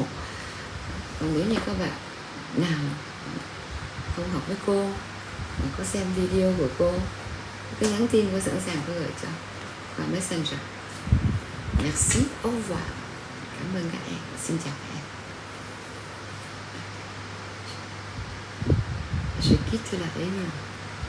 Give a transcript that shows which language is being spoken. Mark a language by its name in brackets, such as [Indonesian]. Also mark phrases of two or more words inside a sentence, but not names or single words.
[Vietnamese] Còn nếu như các bạn nào không học với cô mà có xem video của cô, cứ nhắn tin, cô sẵn sàng cô gửi cho qua Messenger. [French] Merci, au revoir. [Vietnamese] Cảm ơn các em, xin chào các em. [French] Je quitte la réunion.